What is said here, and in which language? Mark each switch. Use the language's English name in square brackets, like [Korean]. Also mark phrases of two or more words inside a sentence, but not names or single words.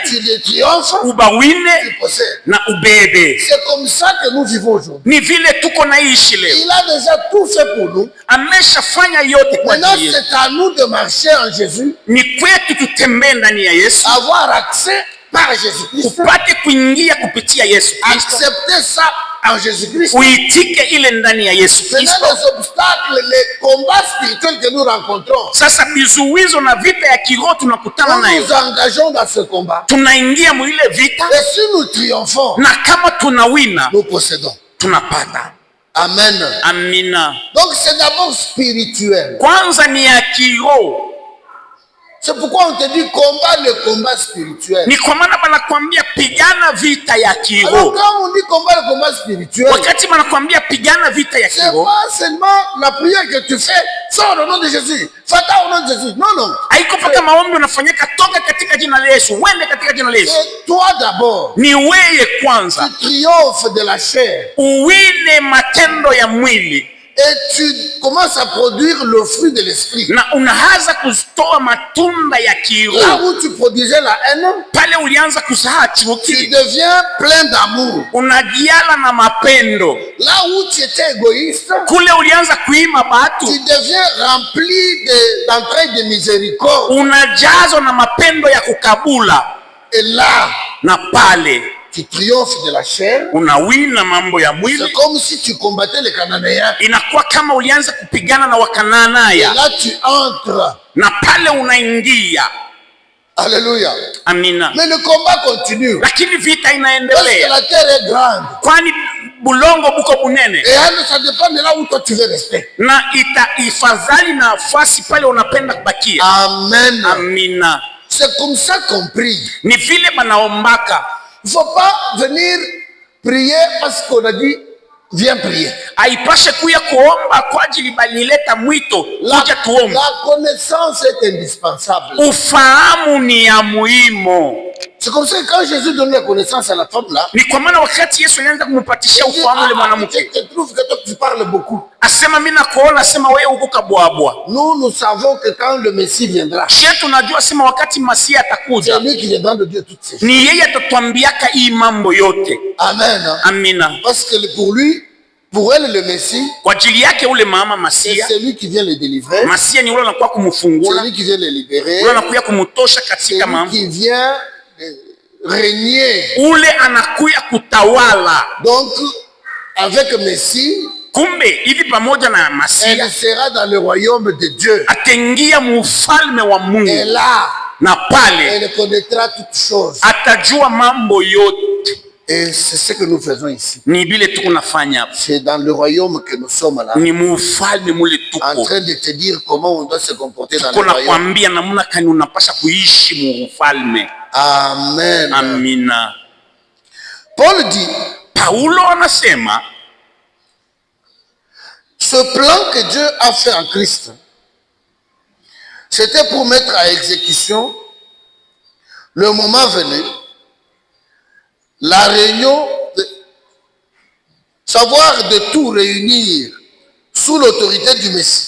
[French] tu les triomphes, [Swahili] ubawine [French] tu possèdes. [Swahili] na ubebe. [French] C'est comme ça que nous vivons aujourd'hui. [Swahili] Ni vile tuko naishi leo, [French] Il a déjà tout fait pour nous. [Swahili] ameshafanya yote kwa [French] Maintenant, [Swahili] ajili yetu. [French] c'est à nous de marcher en Jésus, [Swahili] Ni kwetu tutembee ndani ya Yesu, [French] avoir accès par Jésus-Christ, [Swahili] upate kuingia kupitia Yesu Kristo, [French] accepter ça en Jésus-Christ. [Swahili] uitike ile ndani ya Yesu [French] Maintenant, [Swahili] Kristo. [French] les obstacles, les combats spirituels que nous rencontrons, [Swahili] Sasa vizuizo na vita ya kiroho tunakutana [French] nous [Swahili] nayo, [French] nous engageons dans ce combat. [Swahili] tunaingia mwile vita, [French] Et si nous triomphons, [Swahili] na kama tunawina [French] nous possédons. [Swahili] tunapata. [French] Amen. [Swahili] Amina. [French] Donc c'est d'abord spirituel. [Swahili] Kwanza ni ya kiroho. [French] C'est pourquoi on te dit combat le combat spirituel. [Swahili] Ni kwa maana banakwambia pigana vita ya [French] Alors [Swahili] kiroho. [French] quand on dit combat le combat spirituel, [Swahili] Wakati banakwambia pigana vita ya [French] c'est [Swahili] kiroho, [French] pas seulement la prière que tu fais, sors au nom de Jésus, fata au nom de Jésus. Non, non. [Swahili] haiko paka maombi unafanyika toka katika jina la Yesu, wende katika jina la Yesu. [French] C'est toi d'abord. [Swahili] Ni weye kwanza [French] Tu triomphes de la chair. [Swahili] uwine matendo ya mwili [French] Et tu commences à produire le fruit de l'esprit. [Swahili] na unaanza kutoa matunda ya [French] Là [Swahili] kiroho. [French] où tu produisais la haine, [Swahili] Pale ulianza kusaha [French] tu [Swahili] chuki, [French] deviens plein d'amour. [Swahili] unajiala na mapendo. [French] Là où tu étais égoïste, [Swahili] Kule ulianza kuima [French] tu [Swahili] batu, [French] deviens rempli d'entrailles de miséricorde. [Swahili] unajazwa na mapendo ya kukabula, [French] Et là, [Swahili] na pale [French] tu triomphes de la chair. [Swahili] unawina mambo ya [French] C'est [Swahili] mwili. [French] comme si tu combattais les Cananéens. [Swahili] Inakuwa kama ulianza kupigana na [French] Et [Swahili] Wakanaanaya, [French] là, tu entres. [Swahili] na pale unaingia. [French] Alléluia. [Swahili] Amina. [French] Mais le combat continue. [Swahili] Lakini vita [French] Parce que [Swahili] inaendelea, [French] la terre est grande. [Swahili] kwani bulongo buko bunene, [French] Et ça dépend de là où toi tu veux rester. [Swahili] na itaifadhali nafasi pale unapenda kubakia. [French] Amen. [Swahili] Amina. [French] C'est comme ça qu'on prie. [Swahili] Ni vile banaombaka. [French] Il ne faut pas venir prier parce qu'on a dit viens prier. [Swahili] Haipashe kuya kuomba kwa ajili balileta mwito kuja tuombe. [French] La connaissance est indispensable. [Swahili] Ufahamu ni ya muhimu. [French] C'est comme ça que quand Jésus donne la connaissance à la femme là, [Swahili] Ni kwa maana wakati Yesu alianza kumpatishia [French] il dit, [Swahili] ufahamu yule [French] je [Swahili] mwanamke, [French] te trouve que toi tu parles beaucoup. [Swahili] asema mimi nakuona, asema wewe uko kabwabwa. [French] Nous savons que quand le Messie viendra, [Swahili] Shetu tunajua asema wakati Masia [French] c'est [Swahili] atakuja [French] lui qui viendra de Dieu toutes ces choses. [Swahili] ni yeye atatuambiaka hii mambo yote. [French] Amen. [Swahili] Amina. [French] Parce que pour lui, pour elle, le Messie, [Swahili] Kwa ajili yake ule mama [French] c'est [Swahili] Masia, [French] celui qui vient les délivrer, [Swahili] Masia ni ule anakuwa [French] c'est [Swahili] kumfungula, [French] lui qui vient les libérer, [Swahili] ule anakuya kumutosha [French] c'est [Swahili] katika [French] lui [Swahili] mambo, [French] qui vient régner. [Swahili] ule anakuya kutawala. [French] Donc, avec Messie, [Swahili] Kumbe hivi pamoja na Masia [French] elle sera dans le royaume de Dieu. [Swahili] ataingia mufalme wa [French] Et [Swahili] Mungu, [French] là, [Swahili] na pale [French] elle connaîtra toutes choses. [Swahili] atajua mambo yote. [French] Et c'est ce que nous faisons ici. [Swahili] Ni vile tuko nafanya hapa, [French] C'est dans le royaume que nous sommes là, [Swahili] ni mufalme mule [French] en [Swahili] tuko [French] train de te dire comment on doit se comporter dans [Swahili] tuko [French] le [Swahili] na [French] royaume. [Swahili] kwambia namna kani unapasha kuishi mufalme. [French] Amen. [Swahili] Amina. [French] Paul dit, [Swahili] Paulo anasema [French] ce plan que Dieu a fait en Christ, c'était pour mettre à exécution, le moment venu, la réunion, savoir de tout réunir sous l'autorité du Messie.